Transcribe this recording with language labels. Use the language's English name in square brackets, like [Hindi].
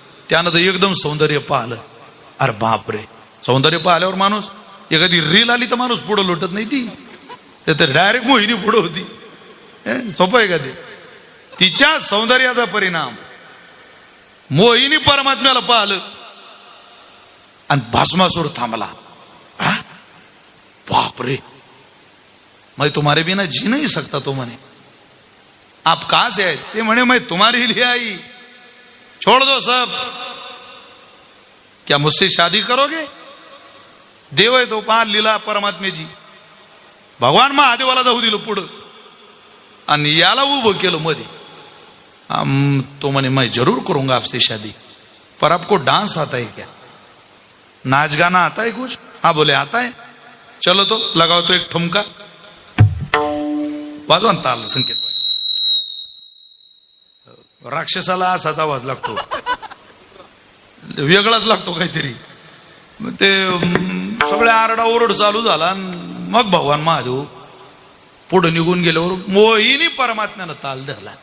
[Marathi] त्यानं तर एकदम सौंदर्य पाहिलं. अरे बापरे, सौंदर्य पाहिल्यावर माणूस, एखादी रील आली तर माणूस पुढं लोटत नाही. ती तर डायरेक्ट मोहिनी पुढं होती. सोपं आहे का ते. तिच्या सौंदर्याचा परिणाम मोहिनी परमात्म्याला पाहिलं आणि भस्मासूर थांबला. [Hindi] बापरे, मैं तुम्हारे बिना जी नहीं सकता. [Marathi] तो म्हणे [Hindi] आप कहां से आए. [Marathi] ते म्हणे [Hindi] मैं तुम्हारे लिए आई, छोड़ दो सब, क्या मुझसे शादी करोगे. [Marathi] देव आहे तो, पान लीला परमात्म्याची. भगवान महादेवाला जाऊ दिलं पुढं आणि याला उभं केलं मध्ये. तो म्हणे [Hindi] मैं जरूर करूंगा आपसे शादी, पर आपको डांस आता है क्या, नाच गाना आता है कुछ. हाँ बोले आता है. चलो तो लगाओ तो एक ठुमका, [Marathi] वाजवा ताल संकेत. राक्षसाला असाच आवाज लागतो, वेगळाच लागतो काहीतरी. ते सगळे आरडा ओरड चालू झाला. मग भगवान महादेव पुढे निघून गेल्यावर मोहिनी परमात्म्यानं ताल धरला.